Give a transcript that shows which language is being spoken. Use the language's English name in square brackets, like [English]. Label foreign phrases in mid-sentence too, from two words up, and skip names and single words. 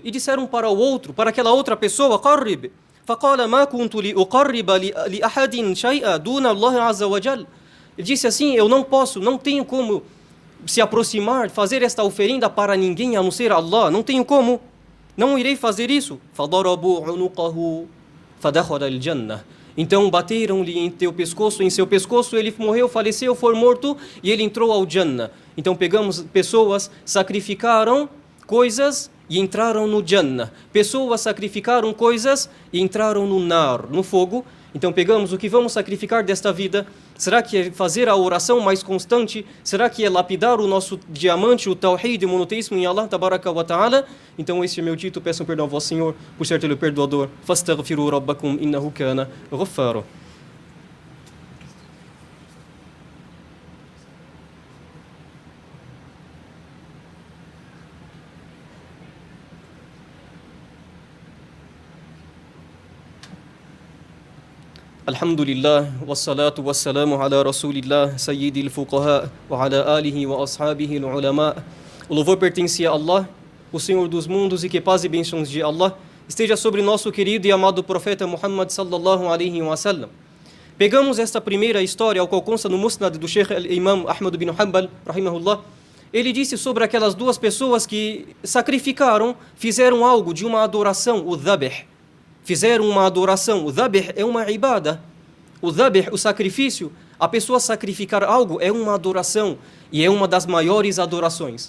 [Portuguese] E disseram para o outro, para aquela outra pessoa, [Arabic] قَرِّبْ. فَقَالَ مَا كُنْتُ لِأُقَرِّبَ لِأَحَدٍ شَيْئًا دُونَ اللَّهِ عَزَّ وَجَلَّ. [Portuguese] Ele disse assim, eu não posso, não tenho como se aproximar, fazer esta oferenda para ninguém a não ser Allah, não tenho como, não irei fazer isso. [Arabic] فَضَرَبُوا عُنُقَهُ فَدَخَلَ الْجَنَّةِ. [Portuguese] Então bateram-lhe em seu pescoço, ele morreu, faleceu, foi morto e ele entrou ao Jannah. Então pegamos pessoas, sacrificaram coisas e entraram no Jannah. Pessoas sacrificaram coisas e entraram no nar, no fogo. Então pegamos o que vamos sacrificar desta vida. Será que é fazer a oração mais constante? Será que é lapidar o nosso diamante, o tawhid, o monoteísmo em Allah, [Arabic] تبارك وتعالى? [Portuguese] Então este é meu dito, peçam perdão ao vosso Senhor, por ser Ele o perdoador. [Arabic] فاستغفروا ربكم إنه كان غفارا. الحمد لله والصلاة والسلام على رسول الله سيد الفقهاء وعلى آله وأصحابه العلماء. [Portuguese] O louvor pertence a Allah, o Senhor dos mundos, e que paz e bênçãos de Allah esteja sobre nosso querido e amado profeta Muhammad [Arabic] صلى الله عليه وسلم. [Portuguese] Pegamos esta primeira história, ao qual consta no Musnad do Sheikh Imam Ahmad bin Hanbal, rahimahullah. Ele disse sobre aquelas duas pessoas que sacrificaram, fizeram algo de uma adoração, o dhabih. Fizeram uma adoração. O dhabih é uma ibada. O dhabih, o sacrifício, a pessoa sacrificar algo é uma adoração e é uma das maiores adorações.